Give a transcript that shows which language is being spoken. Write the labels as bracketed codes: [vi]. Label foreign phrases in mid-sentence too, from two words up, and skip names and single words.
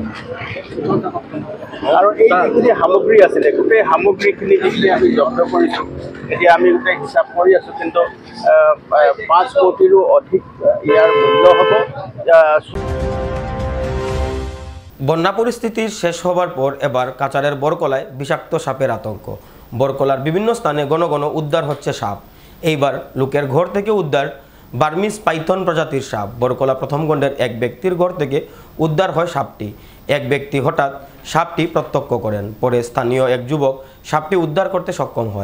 [as] আৰু এই যিখিনি সামগ্ৰী আছিলে গোটেই সামগ্ৰীখিনি যিখিনি আমি জব্দ কৰিছোঁ, এতিয়া আমি গোটেই হিচাপ কৰি আছোঁ, কিন্তু 5 কোটিৰো অধিক ইয়াৰ মূল্য হ'ব। [bn] বন্যা পরিস্থিতি শেষ হবার পর এবার কাচারের বরকলায় বিষাক্ত সাপের আতঙ্ক। বরকলার বিভিন্ন স্থানে ঘন ঘন উদ্ধার হচ্ছে সাপ। এইবার লোকের ঘর থেকে উদ্ধার [en] Burmese python [bn] প্রজাতির সাপ। বরকলা প্রথম খণ্ডের এক ব্যক্তির ঘর থেকে উদ্ধার হয় সাপটি। এক ব্যক্তি হঠাৎ সাপটি প্রত্যক্ষ করেন, পরে স্থানীয় এক যুবক সাপটি উদ্ধার করতে সক্ষম হয়।